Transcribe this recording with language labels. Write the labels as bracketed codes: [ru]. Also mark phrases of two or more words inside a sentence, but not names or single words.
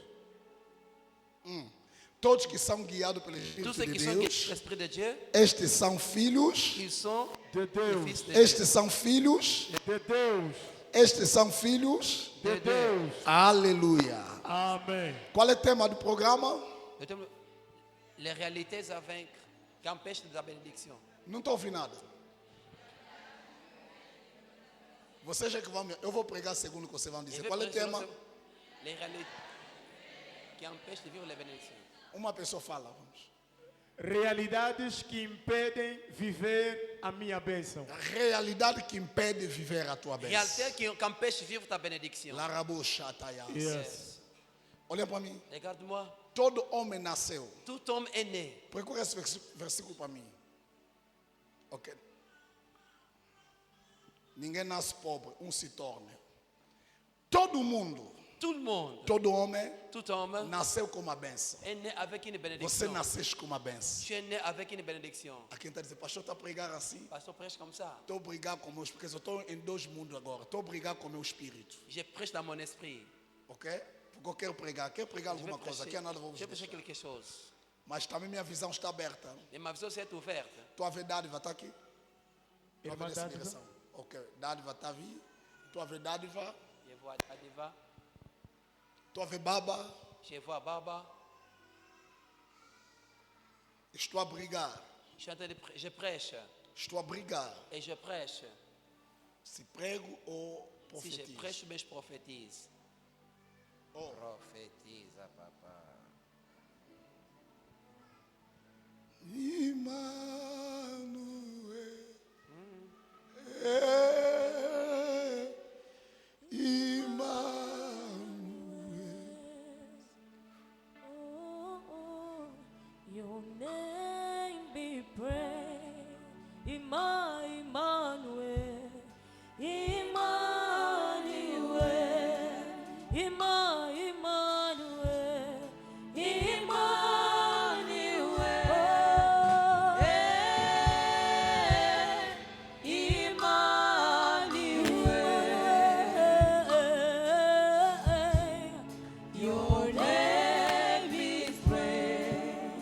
[pt] Todos que são guiados pelo [fr] Tous [pt] Espírito [fr] ceux [pt] de [fr] qui sont guidés par [pt] Deus, [fr] l'Esprit de Dieu, [pt] estes são filhos, [fr] ils sont [pt] De [fr] les [pt] Deus. [fr] fils de Dieu. [pt] estes são filhos, De Deus. estes são filhos. De Deus. Aleluia. Amém. Qual é o tema do programa? [fr] Le thème, les réalités à vaincre qui empêchent la bénédiction. [pt] Não estou ouvindo nada. Vocês é que vão me... Eu vou pregar segundo o que vocês vão [fr] Je [pt] dizer. [fr] vais [pt] Qual é o [fr] prêcher [pt] tema? [fr] les réalités qui empêchent de vivre les bénédictions. [pt] Uma pessoa fala. Vamos. Realidades que impedem viver a minha bênção. Realidade que impede viver a tua bênção. [fr] Réalité qui empêche de vivre ta bénédiction. Laraboshataya. [en] Yes. [pt] Olha para mim. [fr] Regarde-moi. [pt] Todo homem nasceu. [fr] Tout homme est né. [pt] Procura esse versículo para mim. Ok. Ninguém nasce pobre, se torna. Todo mundo, [fr] Tout le monde, [pt] todo homem, [fr] tout homme [pt] nasceu com uma benção. [fr] est né avec une [pt] Você [fr] bénédiction. [pt] nasceste com uma benção. [fr] Tu es né avec une bénédiction. [pt] A quem está dizendo, pastor, está a pregar assim? [fr] Pasteur prêche comme ça. [pt] Estou a brigar com meus, porque eu estou em dois mundos agora. Estou a brigar com meu espírito, [fr] Je prêche dans mon esprit. [pt] ok? Porque eu quero pregar [fr] Je [pt] alguma coisa. Aqui é nada, vou [fr] je [pt] vos [fr] vais prêcher [pt] deixar. [fr] quelque chose. [pt] Mas também minha visão está aberta. [fr] Et ma vision s'est ouverte. [pt] Tua verdade vai estar aqui? Tua Irmã nessa Dádiva? direção. Ok, dádiva está aí. Tua verdade vai. [fr] Je vois Adiva, [pt] Tua verbaba. [fr] je vois Baba. [pt] Estou a brigar. [fr] Je suis en train de je prêche [pt] Estou a brigar. [fr] et je prêche. [pt] Se prego ou [fr] Si je [pt] profetizo. [fr] prêche, mais je prophétise. Oh. Prophétise, papa. [en] Emmanuel. Your name be praised, Emmanuel, Emmanuel, Emmanuel, Emmanuel, your name is praised.